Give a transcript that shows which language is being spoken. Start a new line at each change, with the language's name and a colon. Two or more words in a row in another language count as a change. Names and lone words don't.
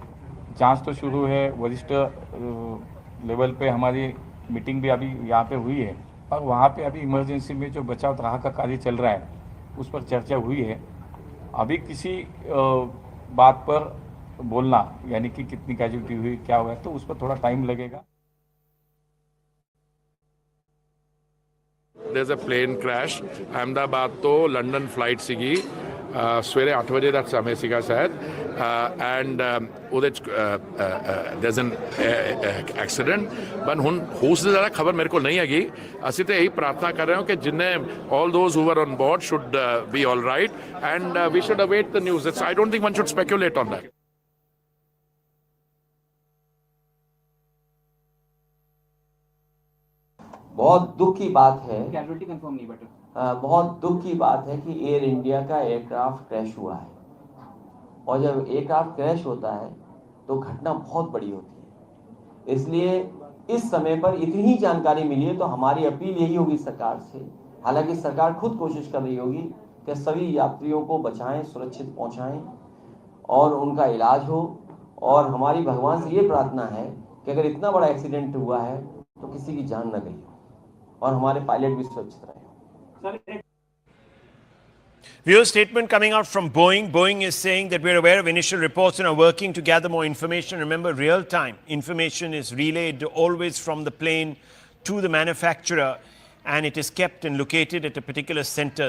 Hindi: जांच तो शुरू है, वरिष्ठ लेवल पे हमारी मीटिंग भी अभी यहाँ पे हुई है और वहाँ पे अभी इमरजेंसी में जो बचाव राहत का कार्य चल रहा है उस पर चर्चा हुई है। अभी किसी बात पर बोलना, यानी कि कितनी कैजुअलिटी हुई, क्या हुआ, तो उस पर थोड़ा टाइम लगेगा।
English: There's a plane crash. Ahmedabad to London flight
Punjabi: ਸੀਗੀ ਸਵੇਰੇ 8 ਵਜੇ ਦਾ ਸਮੇਂ ਸੀਗਾ ਸ਼ਾਇਦ, ਐਂਡ ਉਹਦੇ ਚ
English: there's an accident,
Punjabi: but ਹੁਣ ਉਸ ਦੀ ਜ਼ਿਆਦਾ ਖਬਰ ਮੇਰੇ ਕੋਲ ਨਹੀਂ ਹੈਗੀ। ਅਸੀਂ ਤਾਂ ਇਹੀ ਪ੍ਰਾਰਥਨਾ ਕਰ ਰਹੇ ਹਾਂ ਕਿ ਜਿੰਨੇ
English: all those who were on board should be all right, and we should await the news. I don't think one should speculate on that.
Hindi: बहुत दुख की बात है, कैजुअलिटी कंफर्म नहीं बट बहुत दुख की बात है कि एयर इंडिया का एयरक्राफ्ट क्रैश हुआ है। और जब एयरक्राफ्ट क्रैश होता है तो घटना बहुत बड़ी होती है, इसलिए इस समय पर इतनी ही जानकारी मिली है तो हमारी अपील यही होगी सरकार से। हालांकि सरकार खुद कोशिश कर रही होगी कि सभी यात्रियों को बचाएं, सुरक्षित पहुंचाएं और उनका इलाज हो। और हमारी भगवान से ये प्रार्थना है कि अगर इतना बड़ा एक्सीडेंट हुआ है तो किसी की जान न गई हो और हमारे पायलट भी सुरक्षित रहे।
English: Viewer statement coming out from Boeing. Boeing is saying that we're aware of initial reports and are working to gather more information. Remember, real-time information is relayed always from the plane to the manufacturer, and it is kept and located at a particular center.